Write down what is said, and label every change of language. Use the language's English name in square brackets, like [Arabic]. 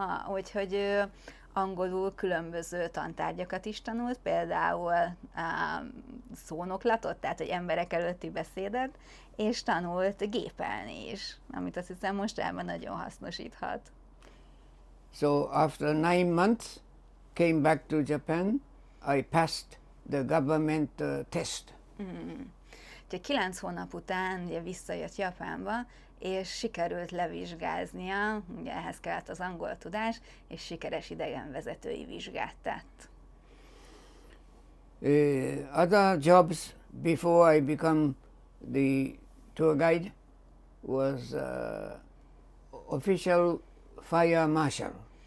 [Hungarian] Úgyhogy ő angolul különböző tantárgyakat is tanult, például szónoklatot, tehát hogy emberek előtti beszédet, és tanult gépelni is, amit azt hiszem mostában nagyon hasznosíthat. [English] So after 9 months, came back to Japan, I passed the government test. [Hungarian] Úgyhogy 9 hónap után ugye visszajött Japánba, és sikerült levizsgáznia, ugye ehhez kellett az angol tudás, és sikeres idegenvezetői vizsgát tett. [English] Other jobs before I become the tour guide was official fire marshal.